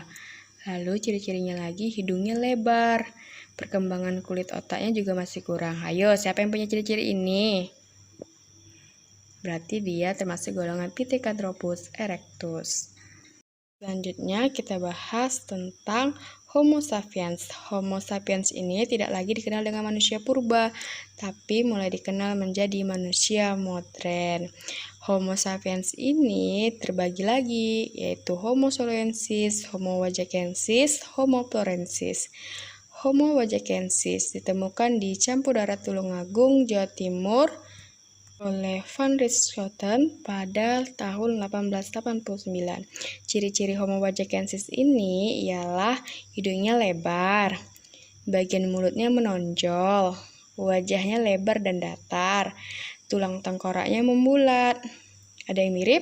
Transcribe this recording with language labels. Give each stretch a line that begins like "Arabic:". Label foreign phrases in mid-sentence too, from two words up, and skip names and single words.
Indonesian: Lalu ciri-cirinya lagi hidungnya lebar. Perkembangan kulit otaknya juga masih kurang. Ayo, siapa yang punya ciri-ciri ini? Berarti dia termasuk golongan Pithecanthropus erectus. Selanjutnya kita bahas tentang Homo sapiens. Homo sapiens ini tidak lagi dikenal dengan manusia purba, tapi mulai dikenal menjadi manusia modern. Homo sapiens ini terbagi lagi, yaitu Homo soloensis, Homo wajakensis, Homo florensis. Homo wajakensis ditemukan di Campu Darat Tulungagung, Jawa Timur, oleh Van Rietschoten pada tahun 1889. Ciri-ciri Homo wajakensis ini ialah hidungnya lebar, bagian mulutnya menonjol, wajahnya lebar dan datar, tulang tengkoraknya membulat, ada yang mirip.